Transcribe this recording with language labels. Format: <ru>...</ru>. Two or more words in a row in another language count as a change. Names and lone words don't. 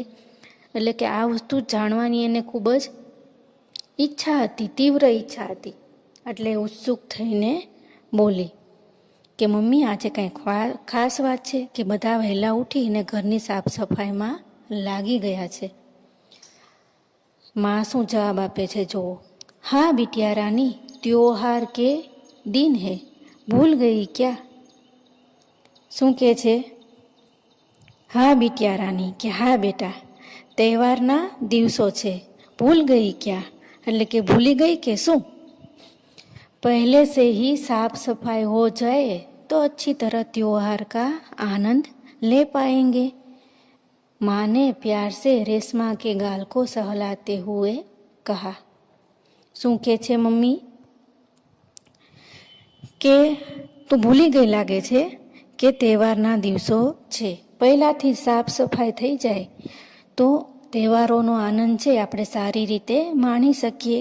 <gu>એટલે કે આ વસ્તુ જાણવાની એને ખૂબ જ ઈચ્છા હતી, તીવ્ર ઈચ્છા હતી। એટલે ઉત્સુક થઈને બોલી કે મમ્મી આજે કંઈ ખાસ વાત છે કે બધા વહેલા ઉઠીને ઘરની સાફ સફાઈમાં લાગી ગયા છે। माँ શું જવાબ આપે છે જુઓ।</gu> <hi>हाँ बिटिया रानी, त्योहार के दिन है, भूल गई क्या?</hi> <gu>શું કહે છે? હા</gu> <hi>बिटिया रानी,</hi> <gu>કે હા બેટા તહેવારના દિવસો છે,</gu> <hi>भूल गई क्या</hi> <gu>એટલે કે ભૂલી ગઈ કે શું?</gu> <hi>पहले से ही साफ सफाई हो जाए तो अच्छी तरह त्योहार का आनंद ले पाएंगे। माँ ने प्यार से रेशमा के गाल को सहलाते हुए कहा।</hi> <gu>શું કહે છે મમ્મી કે તું ભૂલી ગઈ લાગે છે કે તહેવારના દિવસો છે. પહેલાંથી સાફ સફાઈ થઈ જાય તો તહેવારોનો આનંદ છે આપણે સારી રીતે માણી શકીએ.</gu>